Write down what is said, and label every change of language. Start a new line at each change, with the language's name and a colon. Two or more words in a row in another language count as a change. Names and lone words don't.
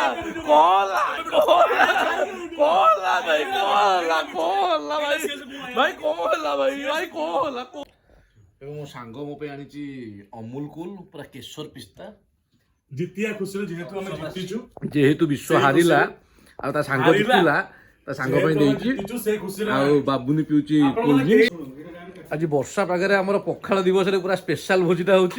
Hindi: कोला कोला भाई कोला कोला भाई कोला भाई कोला
Odia: ଏବଂ ମୋ ସାଙ୍ଗ ମୋ ପାଇଁ ଆଣିଛି ଅମୁଲ କୁଲ ପୁରା କେଶର ପିସ୍ତା ଜିତିଆ ଖୁସିରେ ଯେହେତୁ ଆମେ ଜିତିଛୁ ଯେହେତୁ ବିଶ୍ୱ ହାରିଲା ଆଉ ତା ସାଙ୍ଗ ଜିତିଲା ତା ସାଙ୍ଗ ପାଇଁ ଦେଇଛି ଆଉ ବାବୁନି ପିଉଛି କୋଲ୍ଡ ଆଜି ବର୍ଷା ପାଗରେ ଆମର ପଖାଳ ଦିବସରେ ପୁରା ସ୍ପେଶାଲ ଭୋଜିଟା ହଉଛି